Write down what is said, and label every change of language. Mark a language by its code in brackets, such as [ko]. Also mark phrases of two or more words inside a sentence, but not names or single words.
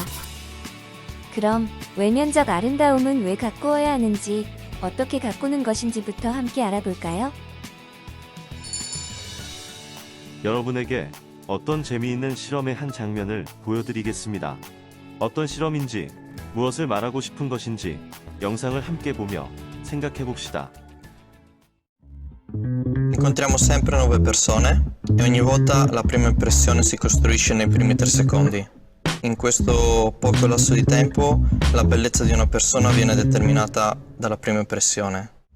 [ko] 그럼 외면적 아름다움은 왜 가꾸어야 하는지, 어떻게 가꾸는 것인지부터 함께 알아볼까요? 여러분에게 어떤 재미있는 실험의 한 장면을 보여드리겠습니다. 어떤 실험인지, 무엇을 말하고 싶은 것인지 영상을 함께 보며 생각해 봅시다. [it] Incontriamo sempre nuove persone e ogni volta la prima impressione si costruisce nei primi 3 secondi. In questo poco lasso di tempo la bellezza di una persona viene determinata dalla prima impressione.